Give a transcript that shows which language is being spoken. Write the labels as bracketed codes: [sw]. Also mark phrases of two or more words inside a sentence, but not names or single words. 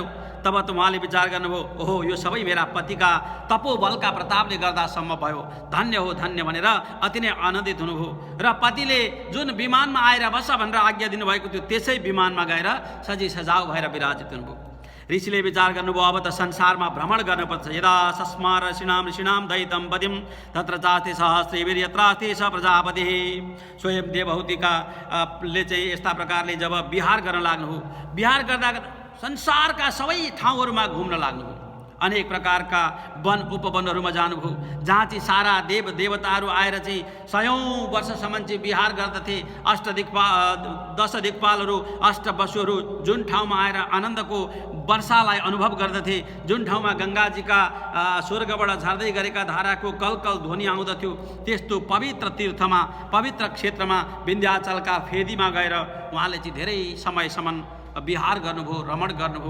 [ne] तब त उहाँले विचार गर्नुभयो ओहो, यो सबै मेरा पतिका तपोबलका प्रतापले गर्दा सम्भव भयो, धन्य हो धन्य भनेर अति नै आनन्दित हुनुभयो। र पतिले जुन विमानमा आएर बस भनेर आज्ञा दिनुभएको थियो त्यसै विमानमा गएर सजी सजाउ भएर विराजित हुनुभयो। ऋषिले विचार गर्नुभयो अब त संसारमा भ्रमण गर्नुपर्छ। [sa] यदा सस्मार ऋषिणाम दैतम पदिम तत्र चास्ते सहस्रैर्यत्रास्ते स प्रजापतिः। [ne] स्वयं देवहूतिका ले चाहिँ यस्ता प्रकारले जब विहार गर्न लाग्नुभयो, विहार गर्दा संसारका सबै ठाउँहरूमा घुम्न लाग्नुभयो। अनेक प्रकारका वन उपवनहरूमा जानुभयो, जहाँ चाहिँ सारा देव देवताहरू आएर चाहिँ 100औं वर्षसम्म चाहिँ विहार गर्दथे। 10 दिक्पालहरू, अष्टवसुहरू जुन ठाउँमा आएर आनन्दको वर्षालाई अनुभव गर्दथे, जुन ठाउँमा गङ्गाजीका स्वर्गबाट झर्दै गरेका धाराको कलकल ध्वनि आउँदथ्यो, त्यस्तो पवित्र तीर्थमा, पवित्र क्षेत्रमा विन्ध्याचलका फेदीमा गएर उहाँले चाहिँ धेरै समयसम्म विहार गर्नुभयो, रमण गर्नुभयो।